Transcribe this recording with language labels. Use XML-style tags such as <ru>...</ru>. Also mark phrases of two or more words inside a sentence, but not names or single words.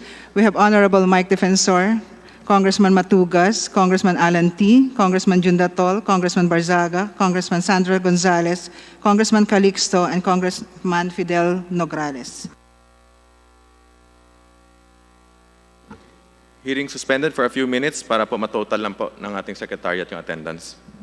<en>We have Honorable Mike Defensor, Congressman Matugas, Congressman Alan T., Congressman Jundatol, Congressman Barzaga, Congressman Sandra Gonzalez, Congressman Calixto, and Congressman Fidel Nograles. Hearing suspended for a few minutes</en> <tl>para po matotal lang po ng ating secretariat yung attendance.</tl>